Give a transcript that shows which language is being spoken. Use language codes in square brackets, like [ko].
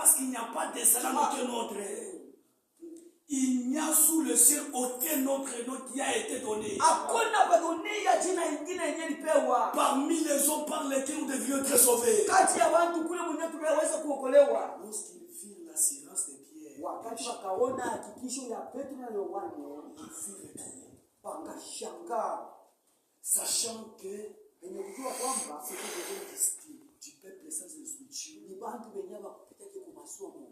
[fr] Parce qu'il n'y a pas de salut aucun autre. Il n'y a sous le ciel aucun autre nom qui a été donné. [sw] hakuna kwa dunia jina ingine yenye lipewa [fr] Parmi les hommes par lesquels nous devions être sauvés. [sw] kati ya watu kule mwenye tunaweza kuokolewa. [fr] Lorsqu'ils virent l'assurance de Pierre, [sw] Wakati wakaona hakikisho ya Petro na Yohana [fr] ils furent étonnés, [sw] wakashangaa, [fr] sachant que [sw] wenye kujua kwamba [fr] c'était des gens du peuple sans instruction. [sw] ni bantu wenye wakupitake kwa masomo.